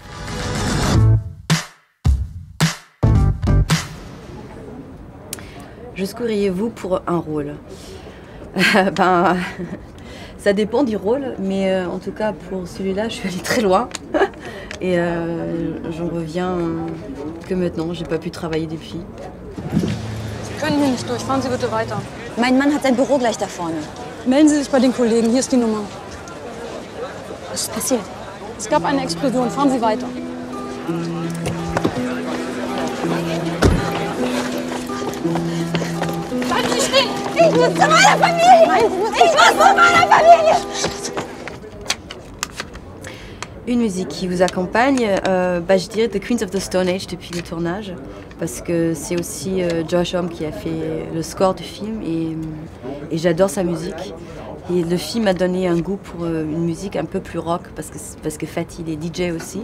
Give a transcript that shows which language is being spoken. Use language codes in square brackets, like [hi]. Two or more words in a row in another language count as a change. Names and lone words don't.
[fr] Jusqu'où iriez-vous pour un rôle? Ça dépend du rôle, mais en tout cas pour celui-là, je suis allée très loin. Et j'en reviens que maintenant, j'ai pas pu travailler depuis. [de] Sie können hier nicht durch. Fahren Sie bitte weiter. Mein Mann hat sein Büro gleich da vorne. Melden Sie sich bei den Kollegen. Hier ist die Nummer. Was ist passiert? Es gab eine Explosion. Fahren Sie weiter. Bleiben Sie stehen! Ich muss zu meiner Familie! Ich muss zu meiner Familie! [fr] Une musique qui vous accompagne, je dirais The Queens of the Stone Age depuis le tournage, parce que c'est aussi Josh Homme qui a fait le score du film et j'adore sa musique. Et le film m'a donné un goût pour une musique un peu plus rock, parce que Fatih il est DJ aussi.